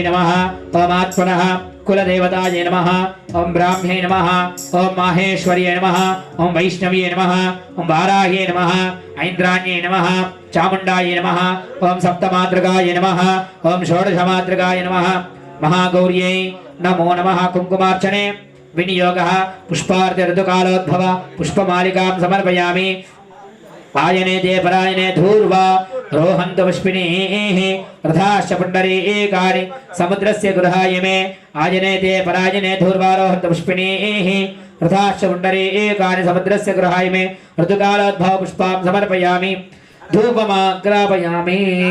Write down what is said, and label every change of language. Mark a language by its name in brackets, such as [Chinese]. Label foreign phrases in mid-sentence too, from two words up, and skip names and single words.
[Sanskrit] నమః ఓం ఆత్మనః కులదేవతాయే నమః ఓం బ్రాహ్మ్యై నమః ఓం మాహేశ్వర్యై నమః ఓం వైష్ణవ్యై నమః ఓం వారాహ్యై నమః ఐంద్రాణ్యై నమః చాముండాయే నమః ఓం సప్తమాతృకాయే నమః ఓం షోడశమాతృకాయే నమః మహాగౌర్యై నమో నమః కుంకుమార్చనే विनियोग पुष्पार्थ ऋतुकालोद्भव पुष्पमालिकां समर्पयामि आयने ते परायणे धूर्वा रोहन्त पुष्पिणीः रथाश्च पुण्डरीकानि समुद्रस्य गृहायमे आयने ते परायणे धूर्वा रोहन्त पुष्पिणीः रथाश्च पुण्डरीकानि समुद्रस्य गृहायमे ऋतुकालोद्भव पुष्पां समर्पयामि धूपमाग्रापयामि